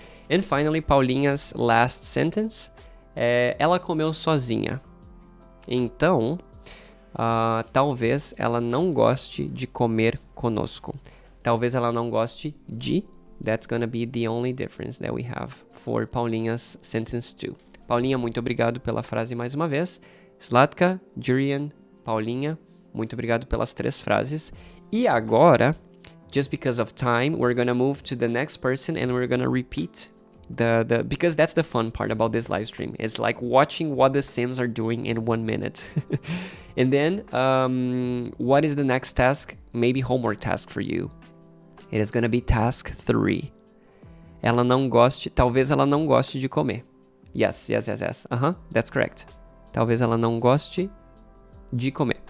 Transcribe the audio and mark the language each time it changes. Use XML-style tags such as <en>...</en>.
<en>And finally, Paulinha's last sentence.</en> <pt>Ela comeu sozinha. Então, talvez ela não goste de comer conosco. Talvez ela não goste de.</pt> <en>That's gonna be the only difference that we have for Paulinha's sentence 2.</en> <pt>Paulinha, muito obrigado pela frase mais uma vez. Zlatka, Jurian, Paulinha, muito obrigado pelas 3 frases. E agora,</pt> <en>just because of time, we're gonna move to the next person and we're gonna repeat because that's the fun part about this live stream. It's like watching what the Sims are doing in 1 minute. And then, what is the next task? Maybe homework task for you. It is gonna be task 3.</en> <pt>Talvez ela não goste de comer.</pt> <en>Yes. That's correct.</en> <pt>Talvez ela não goste de comer.</pt>